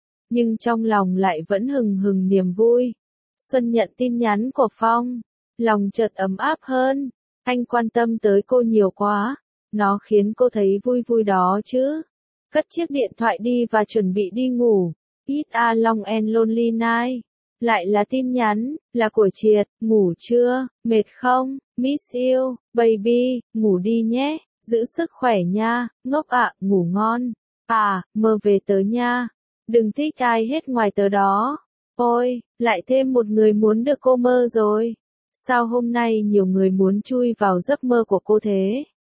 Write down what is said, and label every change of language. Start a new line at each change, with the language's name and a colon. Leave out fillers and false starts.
Vietnamese: Nhưng trong lòng lại vẫn hừng hừng niềm vui. Xuân nhận tin nhắn của Phong, lòng chợt ấm áp hơn. Anh quan tâm tới cô nhiều quá, nó khiến cô thấy vui vui đó chứ. Cất chiếc điện thoại đi và chuẩn bị đi ngủ.
English: It's a long and lonely night.
Vietnamese: Lại là tin nhắn, là của Triệt. Ngủ chưa, mệt không,
English: miss you, baby,
Vietnamese: ngủ đi nhé, giữ sức khỏe nha, ngốc ạ, ngủ ngon. À, mơ về tớ nha, đừng thích ai hết ngoài tớ đó. Ôi, lại thêm một người muốn được cô mơ rồi. Sao hôm nay nhiều người muốn chui vào giấc mơ của cô thế?